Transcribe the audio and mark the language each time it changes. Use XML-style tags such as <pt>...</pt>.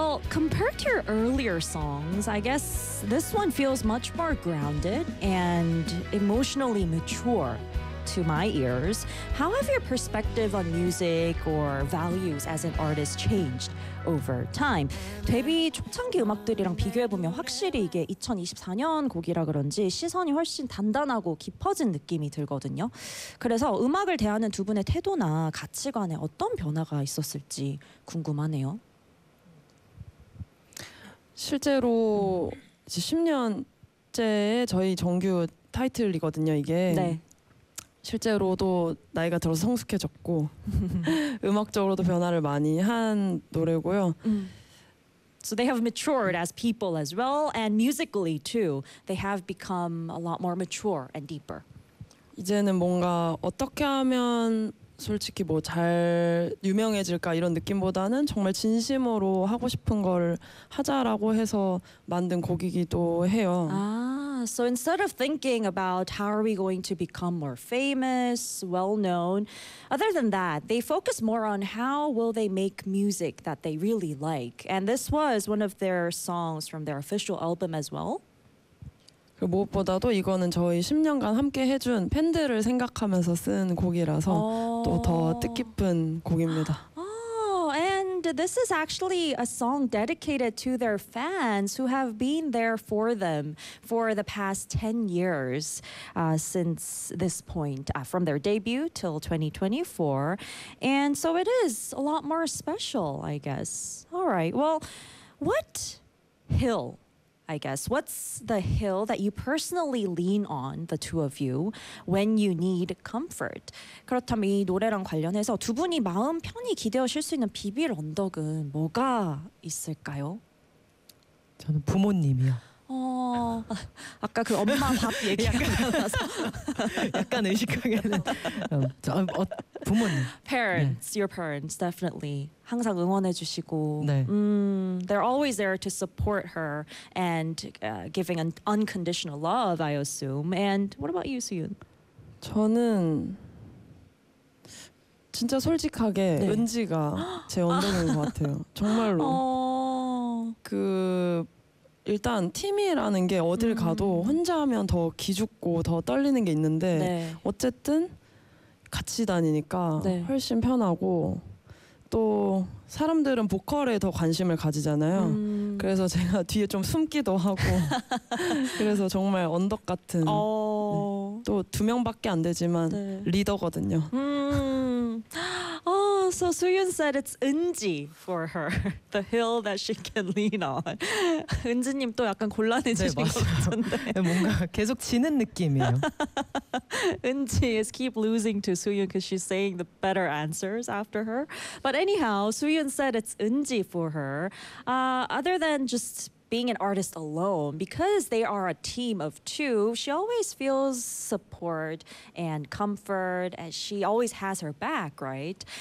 <en>compared to your earlier songs, I guess this one feels much more grounded and emotionally mature to my ears. How have your perspective on music or values as an artist changed over time?</en> <ko>데뷔 초창기 음악들이랑 비교해보면 확실히 이게 2024년 곡이라 그런지 시선이 훨씬 단단하고 깊어진 느낌이 들거든요. 그래서 음악을 대하는 두 분의 태도나 가치관에 어떤 변화가 있었을지 궁금하네요. 실제로 10년째의 저희 정규 타이틀이거든요, 이게. 네. 실제로도 나이가 들어서 성숙해졌고 음악적으로도 변화를 많이 한 노래고요.</ko> <en>So they have matured as people as well, and musically too. They have become a lot more mature and deeper.</en> <ko>이제는 뭔가 어떻게 하면 솔직히 뭐 잘 유명해질까 이런 느낌보다는 정말 진심으로 하고 싶은 걸 하자라고 해서 만든 곡이기도 해요. 아.</ko> <en>So instead of thinking about how are we going to become more famous, well-known, other than that, they focus more on how will they make music that they really like. And this was one of their songs from their official album as well.</en> <ko>무엇보다도 이거는 저희 10년간 함께 해준 팬들을 생각하면서 쓴 곡이라서 또 더 뜻깊은 곡입니다.</ko> <en>This is actually a song dedicated to their fans who have been there for them for the past 10 years since this point, from their debut till 2024. And so it is a lot more special, I guess. All right. Well, what hill, I guess, what's the hill that you personally lean on, the two of you, when you need comfort?</en> <ko>그렇다면 이 노래랑 관련해서 두 분이 마음 편히 기대하실 수 있는 비빌 언덕은 뭐가 있을까요? 저는 부모님이요. 아까 그 엄마 밥 얘기하고 나서 약간 의식하게는 부모님.</ko> <en>Parents, 네. Your parents, definitely.</en> <ko>항상 응원해 주시고 네.</ko> <en>They're always there to support her and giving an unconditional love, I assume. And what about you, Suyun?</en> <ko>저는 진짜 솔직하게 네. 은지가 제 언덕인 것 같아요. 정말로. 그 일단 팀이라는 게 어딜 가도 혼자 하면 더 기죽고 더 떨리는 게 있는데 네. 어쨌든 같이 다니니까 네. 훨씬 편하고 또 사람들은 보컬에 더 관심을 가지잖아요. 그래서 제가 뒤에 좀 숨기도 하고 그래서 정말 언덕 같은 네. 또 두 명밖에 안 되지만 네. 리더거든요.</ko> <en>So Suyun said it's 은지 for her, the hill that she can lean on.</en> <ko>은지님 또 약간 곤란해지신 네, 것 같은데. 뭔가 계속 지는 느낌이에요.</ko> <en>은지 is keep losing to Suyun because she's saying the better answers after her. But anyhow, Suyun said it's 은지 for her. Other than just being an artist alone, because they are a team of two, she always feels support and comfort, and she always has her back, right?</en>